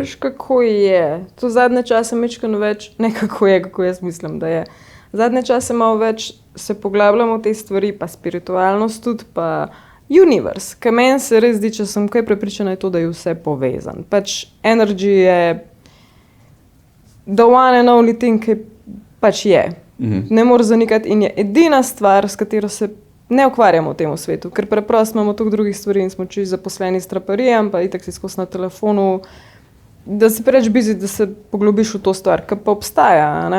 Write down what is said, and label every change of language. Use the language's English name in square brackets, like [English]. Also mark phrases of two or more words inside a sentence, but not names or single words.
[Slovenian] Veš, kako je? To zadnje čase mečkano več, ne kako je, kako jaz mislim, da je. Zadnje čase malo več se poglabljamo v te stvari, pa spiritualnost tudi, pa universe. Kaj meni se res zdi, če sem kaj prepričana, je to, da je vse povezan. [English] Pač energy je the one and only thing, [Slovenian] ki pač je. Ne more zanikati in je edina stvar, s katero se ne ukvarjamo v tem svetu, ker preprosto imamo toliko drugih stvari in smo čisto zaposleni s traparijem, pa itak si skozi na telefonu, da si preveč busy, da se poglobiš v to stvar, ki pa obstaja, ne?